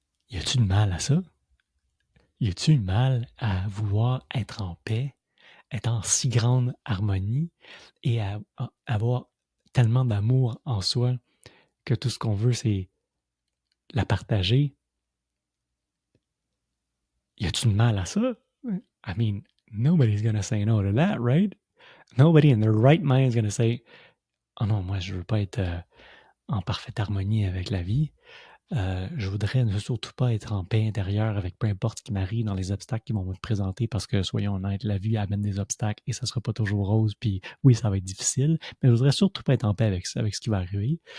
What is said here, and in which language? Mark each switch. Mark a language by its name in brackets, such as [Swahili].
[French] Y a-tu de mal à ça? Y a-tu de mal à vouloir être en paix, être en si grande harmonie et à avoir tellement d'amour en soi que tout ce qu'on veut, c'est la partager? Y a-tu de mal à ça? [English] I mean, nobody's gonna say no to that, right? Nobody in their right mind is gonna say, [French] oh non, moi, je veux pas être en parfaite harmonie avec la vie. Je voudrais ne surtout pas être en paix intérieure avec peu importe ce qui m'arrive dans les obstacles qui vont me présenter parce que, soyons honnêtes, la vie amène des obstacles et ça sera pas toujours rose, puis oui, ça va être difficile, mais je voudrais surtout pas être en paix avec ce qui va arriver.